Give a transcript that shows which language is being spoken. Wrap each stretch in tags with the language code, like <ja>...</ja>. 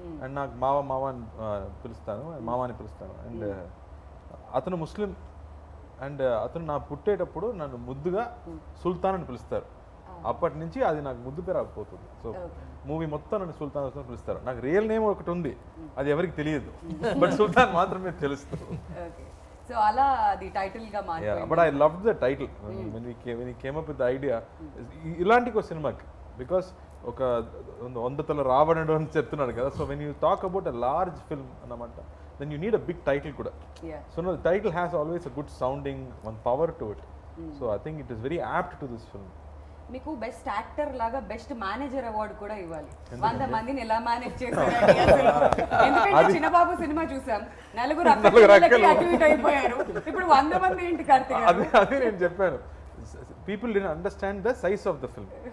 <te>And నాకు మామ అని పిలుస్తాను, మామని పిలుస్తాను. అండ్ అతను ముస్లిం, అండ్ అతను నా పుట్టేటప్పుడు నన్ను ముద్దుగా సుల్తాన్ అని పిలుస్తారు. అప్పటి నుంచి అది నాకు ముద్దు పేరు అయిపోతుంది. సో మూవీ మొత్తం నన్ను సుల్తాన్ అని పిలుస్తారు. నాకు రియల్ నేమ్ ఒకటి ఉంది, అది ఎవరికి తెలియదు, బట్ సుల్తాన్ మాత్రమే తెలుస్తుంది. సో అలా అది టైటిల్ గా మారింది.</te> <en>But I love the title when we came up with the idea.</en> <te>ఇలాంటి ఒక సినిమాకి, బికాస్ ఒక 100 తల రావణుడు అని చెప్తున్నాడు కదా.</te> <en>So when you talk about a large film అన్నమాట, then you need a big title kuda. So no, the title has always a good sounding, one power to it. So I think it is very apt to this film.</en> <te>మీకు best actor లాగా best manager award కూడా ఇవ్వాలి. 100 మందిని ఎలా manage చేశారండి అసలు? ఎందుకంటే చిన్నబాబు cinema చూసాం, నలుగురు అటు ఇటు అయిపోయారు, ఇప్పుడు 100 మంది ఏంటి కార్తీక్? అదే నేను చెప్పాను,</te> <en>People did understand the size of the film.</en>